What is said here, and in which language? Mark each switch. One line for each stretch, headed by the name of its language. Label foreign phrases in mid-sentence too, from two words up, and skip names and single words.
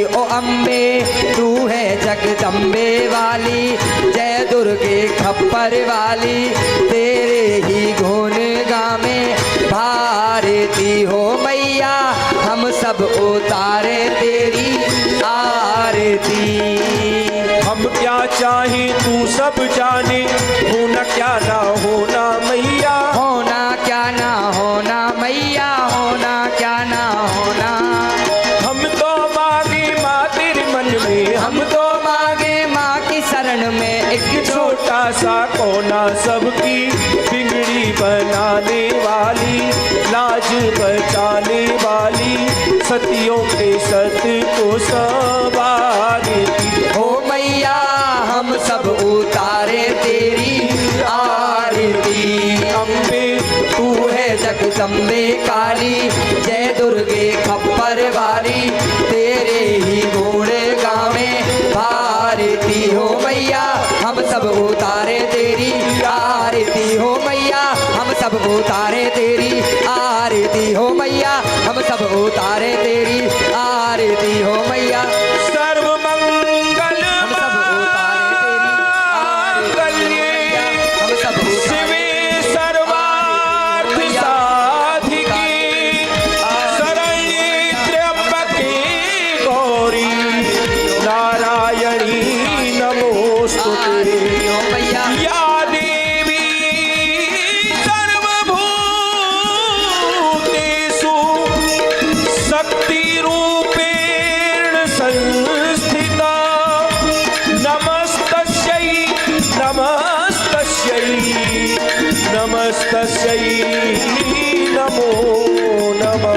Hindi: ओ अम्बे तू है जगदम्बे वाली, जय दुर्गे खप्पर वाली। तेरे ही गुण गावे भारती हो मैया, हम सब उतारे तेरी आरती। हम क्या चाहे तू सब जाने, होना क्या ना होना मैया, होना क्या ना होना मैया, होना क्या ना होना। हम तो मांगे माँ तेरे मन में, हम तो मांगे माँ की शरण में एक छोटा सा कोना सबकी बिगड़ी बनाने वाली, लाज बचाने वाली, सतियों के सत को संवारती। हो मैया हम सब उतारे तेरी आरती। अम्बे तू है जगदम्बे काली, जय दुर्गे खप्पर वाली, तेरे ही गुण गावे भारती। हो मैया हम सब उतारे तेरी आरती। हो मैया हम सब उतारे तेरी आरती। हो मैया हम सब उतारे तेरी आरती। हो मैया
Sanskrit: सर्वमंगल
Hindi: हम सब उतारे तेरी आरती। हम सब
Sanskrit: शिवे सर्वार्थ साधिके, शरण्ये त्र्यंबके गौरी, नारायणी नमोस्तुते।
Hindi: हो मैया
Sanskrit: या देवी सर्वभूतेषु शक्तिरूपेण संस्थिता, नमस्तस्यै नमस्तस्यै नमस्तस्यै नमो नमः।